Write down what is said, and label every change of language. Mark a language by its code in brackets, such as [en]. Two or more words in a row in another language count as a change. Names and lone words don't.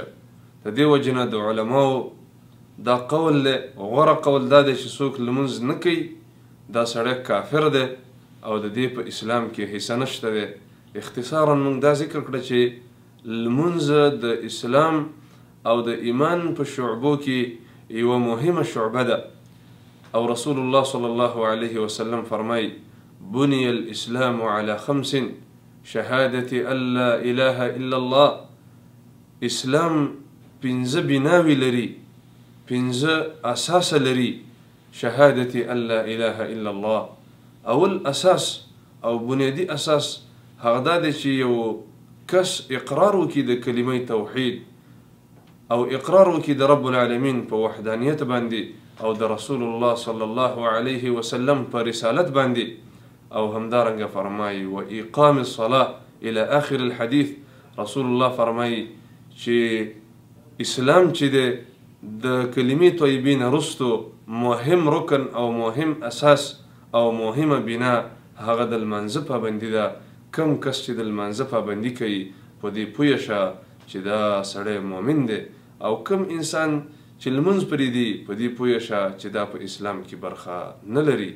[ps] د دې وجې نه د علماو دا قول دی، غوره قول دا دی چې څوک لمونځ نه کوي دا سړی کافر دی او د دې په اسلام کې حصه نشته دی. اختصارا موږ دا ذکر کړه چې لمونځ د اسلام او د ایمان په شعبو کې یوه مهمه شعبه ده او رسول الله [ar] صلی الله علیه وسلم [ps] فرمایي: [ar] بني الإسلام على 5: شهادة أن لا إله إلا الله. [ps] اسلام پنځه بناوي لري، پنځه اساس لري. [ar] شهادة أن لا إله إلا الله، [ps] اول اساس او بنیادی اساس هغه دا دی چې یو کس اقرار وکړي د کلمې توحید او اقرار وکړي د [ar] رب العالمین [ps] په وحدانیت باندې او د رسول الله [ar] صلی الله علیه وسلم [ps] په رسالت باندې. او همدارنګه فرمایي: [ar] و اقام الصلاة الى آخر الحديث. [ps] رسول الله فرمایي چې اسلام چې دی د کلمې طیبې نه وروستو مهم رکن او مهم اساس او مهمه بنا هغه د لمانځه پابندي ده. کم کس چې د لمانځه پابندي کوي په دې پوه شه چې دا سړی مؤمن دی او کم انسان چې لمونځ پرې دی په دې پوه شه چې دا په اسلام کې برخه نه لري.